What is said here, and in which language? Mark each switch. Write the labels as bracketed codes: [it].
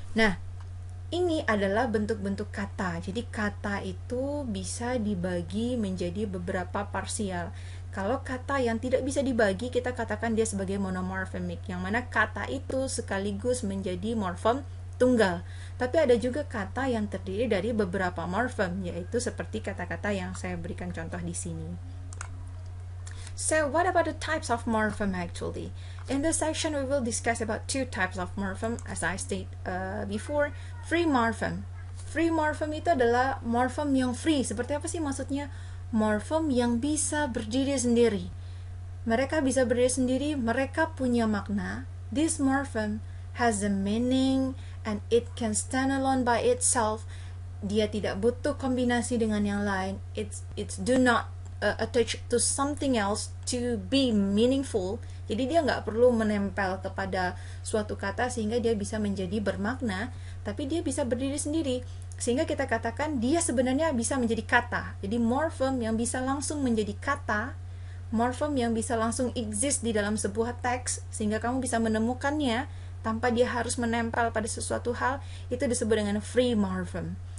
[id] Nah, ini adalah bentuk-bentuk kata. Jadi kata itu bisa dibagi menjadi beberapa parsial. Kalau kata yang tidak bisa dibagi, kita katakan dia sebagai monomorphic, yang mana kata itu sekaligus menjadi morfem tunggal. Tapi ada juga kata yang terdiri dari beberapa morfem, yaitu seperti kata-kata yang saya berikan contoh di sini. [en] So, what about the types of morphem actually? In this section, we will discuss about two types of morphem, as I stated before. Free morphem. [id] Free morphem itu adalah morphem yang free. Seperti apa sih maksudnya? Morfem yang bisa berdiri sendiri. Mereka bisa berdiri sendiri, mereka punya makna. [en] This morphem has a meaning and it can stand alone by itself. [id] Dia tidak butuh kombinasi dengan yang lain. [en] It's do not attach to something else to be meaningful. [id] Jadi dia nggak perlu menempel kepada suatu kata sehingga dia bisa menjadi bermakna, tapi dia bisa berdiri sendiri. Sehingga kita katakan dia sebenarnya bisa menjadi kata. Jadi morphem yang bisa langsung menjadi kata, morphem yang bisa langsung exist di dalam sebuah teks, sehingga kamu bisa menemukannya tanpa dia harus menempel pada sesuatu hal, itu disebut dengan free morphem.